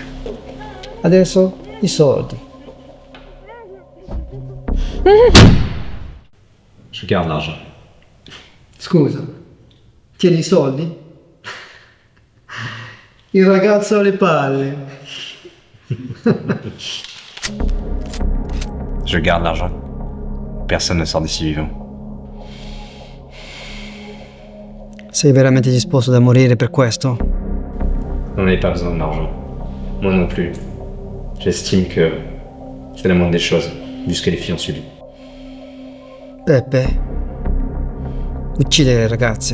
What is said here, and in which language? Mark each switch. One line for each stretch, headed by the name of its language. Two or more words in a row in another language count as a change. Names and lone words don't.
Italian: Adesso i soldi.
French: Je garde l'argent.
Italian: Scusa, tieni i soldi? Il ragazzo ha le palle.
French: Je garde l'argent. Personne ne sort d'ici vivant.
Italian: Sei veramente disposto a morire per questo?
French: On n'avait pas besoin de l'argent. Moi non plus. J'estime que c'est la moindre des choses, vu ce que les filles ont subi.
Italian: Peppe, uccide le ragazze.